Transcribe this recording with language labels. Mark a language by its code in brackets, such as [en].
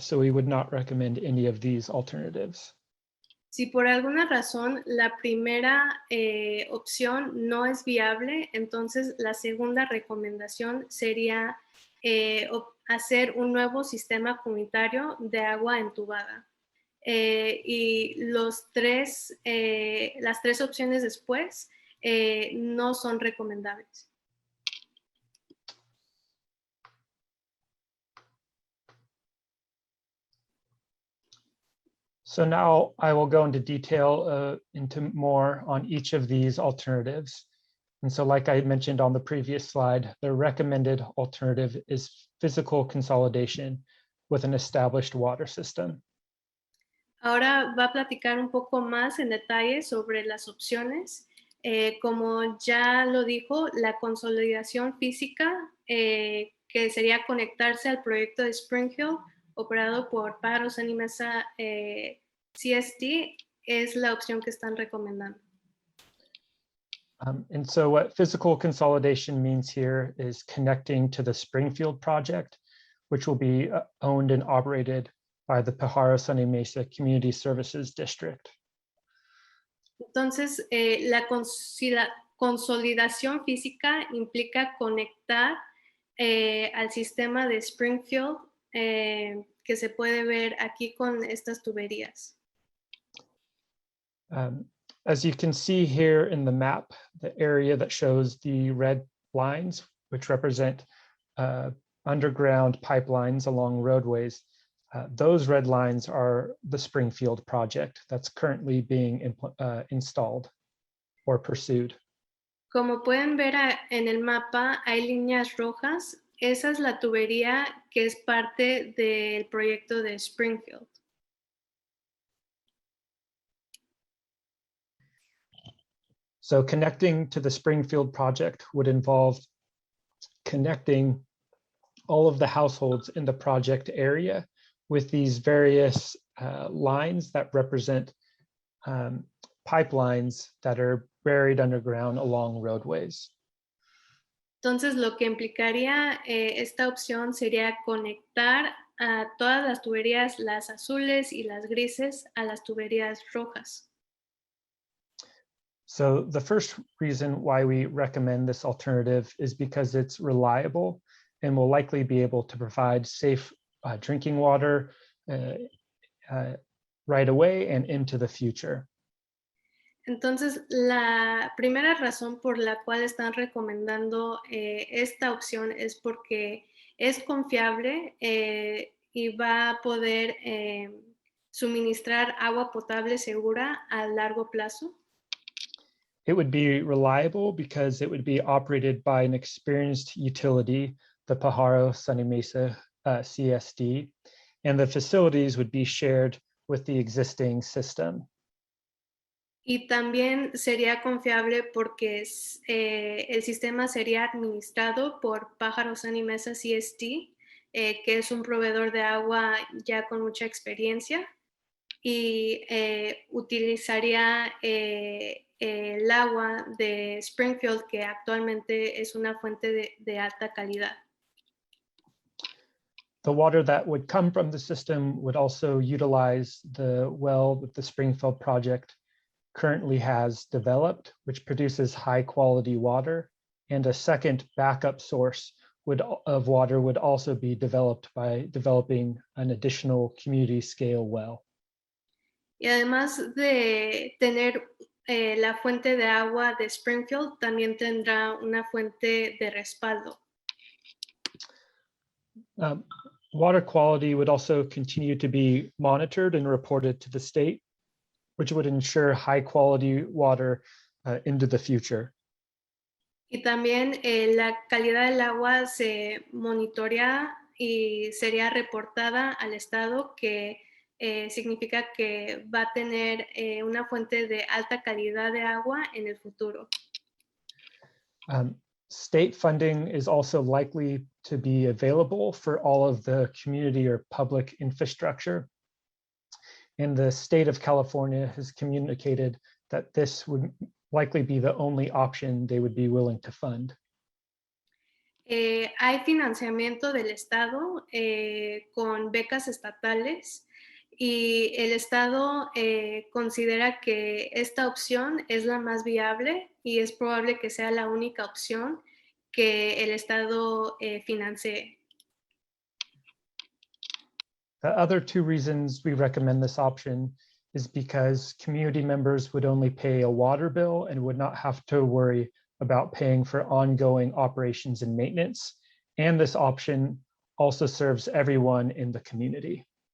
[en] So we would not recommend any of these alternatives. [es] Si por alguna razón la primera opción no es viable, entonces la segunda recomendación sería hacer un nuevo sistema comunitario de agua entubada. Y las 3 opciones después no son recomendables. [en] So now I will go into detail into more on each of these alternatives. And so like I mentioned on the previous slide, the recommended alternative is physical consolidation with an established water system. [es] Ahora va a platicar un poco más en detalle sobre las opciones. Como ya lo dijo, la consolidación física, que sería conectarse al proyecto de Springfield, operado por Pájaro Sunny Mesa CST, es la opción que están recomendando. [en] And so what physical consolidation means here is connecting to the Springfield project, which will be owned and operated by the Pajaro Sunny Mesa Community Services District. [es] Entonces, la consolidación física implica conectar al sistema de Springfield, que se puede ver aquí con estas tuberías. [en] As you can see here in the map, the area that shows the red lines, which represent underground pipelines along roadways, those red lines are the Springfield project that's currently being installed or pursued. [es] Como pueden ver en el mapa, hay líneas rojas. Esa es la tubería que es parte del proyecto de Springfield. [en] So connecting to the Springfield project would involve connecting all of the households in the project area with these various lines that represent pipelines that are buried underground along roadways. [es] Entonces, lo que implicaría esta opción sería conectar a todas las tuberías, las azules y las grises, a las tuberías rojas. [en] So the first reason why we recommend this alternative is because it's reliable and will likely be able to provide safe drinking water right away and into the future. [es] Entonces, la primera razón por la cual están recomendando esta opción es porque es confiable y va a poder suministrar agua potable segura a largo plazo. [en] It would be reliable because it would be operated by an experienced utility, the Pajaro Sunny Mesa CSD, and the facilities would be shared with the existing system. [es] Y también sería confiable porque el sistema sería administrado por Pájaros Animesa CST, que es un proveedor de agua ya con mucha experiencia, y utilizaría el agua de Springfield, que actualmente es una fuente de alta calidad. [en] The water that would come from the system would also utilize the well that the Springfield project currently has developed, which produces high quality water, and a second backup source of water would also be developed by developing an additional community scale well. [es] Y además de tener la fuente de agua de Springfield, también tendrá una fuente de respaldo. [en] Water quality would also continue to be monitored and reported to the state, which would ensure high quality water into the future. [es] Y también la calidad del agua se monitorea y sería reportada al Estado, que significa que va a tener una fuente de alta calidad de agua en el futuro. [en] State funding is also likely to be available for all of the community or public infrastructure. And the state of California has communicated that this would likely be the only option they would be willing to fund. [es] Hay financiamiento del Estado con becas estatales, y el Estado considera que esta opción es la más viable y es probable que sea la única opción que el Estado financie. [en] The other two reasons we recommend this option is because community members would only pay a water bill and would not have to worry about paying for ongoing operations and maintenance. And this option also serves everyone in the community.